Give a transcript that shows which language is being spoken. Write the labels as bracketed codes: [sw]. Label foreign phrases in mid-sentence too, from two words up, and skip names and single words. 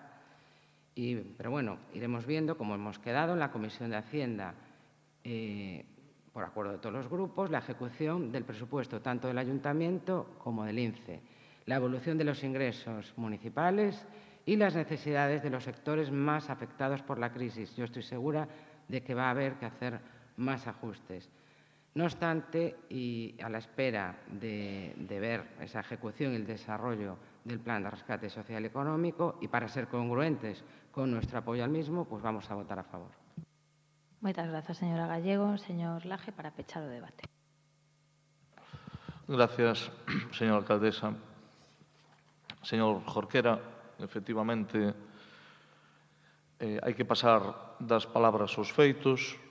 [es] Pero bueno, iremos viendo cómo hemos quedado en la Comisión de Hacienda, por acuerdo de todos los grupos, la ejecución del presupuesto tanto del Ayuntamiento como del INCE, la evolución de los ingresos municipales y las necesidades de los sectores más afectados por la crisis. Yo estoy segura de que va a haber que hacer más ajustes. No obstante, y a la espera de ver esa ejecución y el desarrollo del Plan de Rescate Social y Económico, y para ser congruentes con nuestro apoyo al mismo, pues vamos a votar a favor. [gl] Moitas grazas, señora Gallego. Señor Laje, para pechar o debate. [es] Gracias, señora alcaldesa. [gl] Señor Jorquera, efectivamente, hai que pasar das palabras aos feitos.